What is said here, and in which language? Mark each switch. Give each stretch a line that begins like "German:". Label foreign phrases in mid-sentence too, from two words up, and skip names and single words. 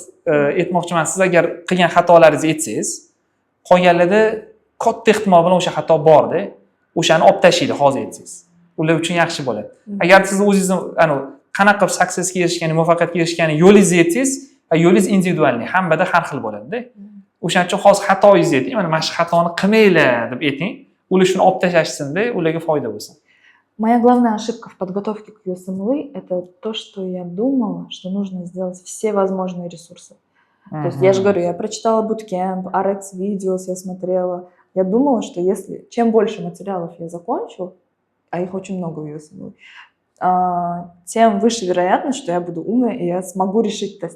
Uzbek: Aytmoqchiman, siz agar qilgan xatolaringizni aytsangiz, qolganlarda katta ehtimol bilan o'sha xato bor-da, o'shani olib tashlaydi hozir aytsangiz. Ular uchun yaxshi bo'ladi. Agar siz o'zingizni qanaqa qilib successga erishgani, muvaffaqiyatga erishgani yo'lingizni aytsangiz, yo'lingiz individualniy, hammada har xil bo'ladi-da. O'shaning uchun hozir xatoingizni ayting, mana shu xatoni qilmanglar deb ayting. Ular shuni olib tashlashsin-da, ularga foyda bo'lsin.
Russian: Моя главная ошибка в подготовке к USMLE – это то, что я думала, что нужно сделать все возможные ресурсы. То есть я же говорю, я прочитала буткемп, RX Videos я смотрела. Я думала, что чем больше материалов я закончу, а их очень много в USMLE, тем выше вероятность, что я буду умной и я смогу решить тест.